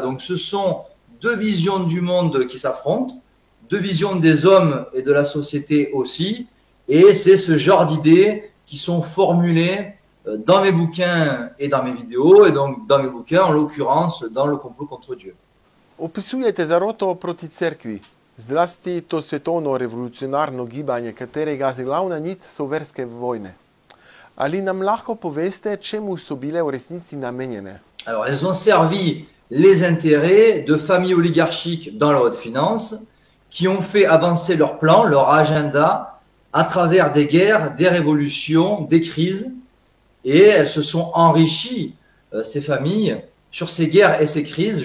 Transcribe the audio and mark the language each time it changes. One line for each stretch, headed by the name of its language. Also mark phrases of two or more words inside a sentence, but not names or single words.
French: Donc ce sont deux visions du monde qui s'affrontent, deux visions des hommes et de la société aussi, et c'est ce genre d'idées qui sont formulées dans mes bouquins et dans mes vidéos, et donc dans mes bouquins, en l'occurrence, dans Le complot contre Dieu.
Slovenian: Opisujete zaroto proti cerkvi, zlasti to svetovno revolucionarno gibanje, katerega glavna nit so verske vojne. Ali nam lahko poveste, čemu so bile v resnici namenjene?
French: Alors, elles ont servi les intérêts de familles oligarchiques dans la haute finance qui ont fait avancer leur plan, leur agenda à travers des guerres, des révolutions, des crises, et elles se sont enrichies, ces familles, sur ces guerres et ces crises.